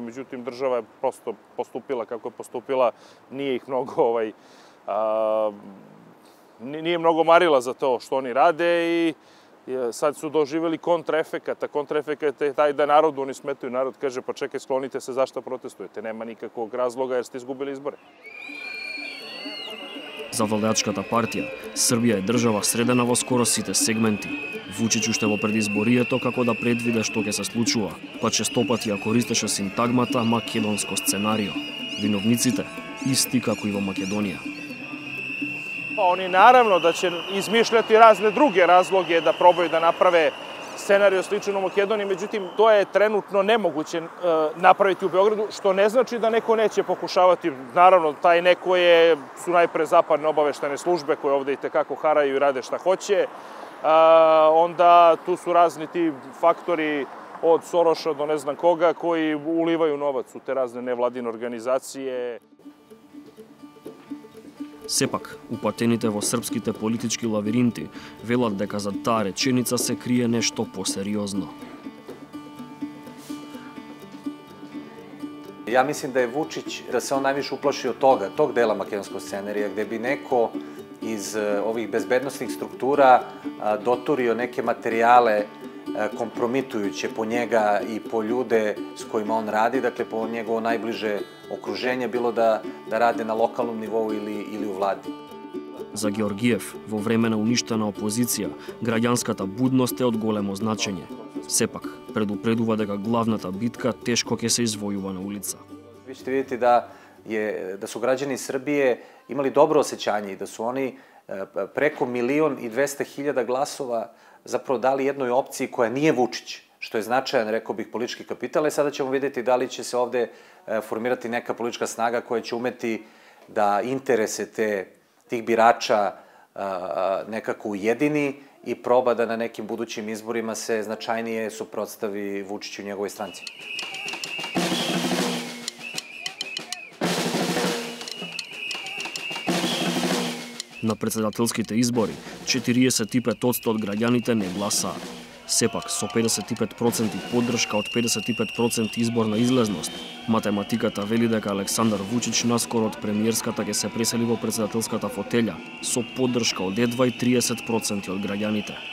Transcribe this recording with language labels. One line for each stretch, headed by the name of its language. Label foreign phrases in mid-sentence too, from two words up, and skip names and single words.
Serbian: Međutim, država je prosto postupila kako je postupila, nije ih mnogo nije mnogo marila za to što oni rade i sad su doživjeli kontraefekat, a kontraefekat je taj da narodu oni smetaju. Narod kaže, pa čekaj, sklonite se, zašto protestujete? Nema nikakvog razloga jer ste izgubili izbore.
Macedonian: За владеачката партија, Србија е држава средена во скоро сите сегменти. Вучич уште во предизборието како да предвиде што ќе се случува, па честопати ја користеше синтагмата македонско сценарио. Виновниците исти како и во Македонија.
Serbian: Oni naravno da će izmišljati razne druge razloge da probaju da naprave scenario sličan u Makedoniji, međutim, to je trenutno nemoguće napraviti u Beogradu, što ne znači da neko neće pokušavati. Naravno, taj neko su najpre zapadne obaveštene službe koje ovde i tekako haraju i rade šta hoće. Onda tu su razni ti faktori od Soroša do ne znam koga koji ulivaju novac u te razne nevladine organizacije.
Macedonian: Сепак, упатените во српските политички лавиринти велат дека за таа реченица се крие нешто посериозно.
Serbian: Ja mislim da je Vučić, da se on najviše uplašio tog dela makedonskog scenarija, gde bi neko iz ovih bezbednostnih struktura doturio neke materijale kompromitujuće po njega i po ljude s kojima on radi, dakle po njegovo najbliže okruženje, bilo da rade na lokalnom nivou ili u vladi.
Macedonian: За Георгиев, во време на уништена опозиција, граѓанската будност е од големо значење. Сепак, предупредува дека главната битка тешко ќе се извојува на улица.
Serbian: Vi ćete vidjeti da su građani Srbije imali dobro osjećanje i da su oni preko 1.200.000 glasova zapravo dali jednoj opciji koja nije Vučić, što je značajan, rekao bih, politički kapital. I sada ćemo vidjeti da li će se ovde formirati neka politička snaga koja će umeti da interese tih birača nekako ujedini i proba da na nekim budućim izborima se značajnije suprotstavi Vučiću i njegovoj stranci.
Macedonian: На председателските избори, 45% од граѓаните не гласаа. Сепак, со 55% поддршка од 55% изборна излезност, математиката вели дека Александар Вучич наскоро од премиерската ќе се пресели во председателската фотелја со поддршка од едва и 30% од граѓаните.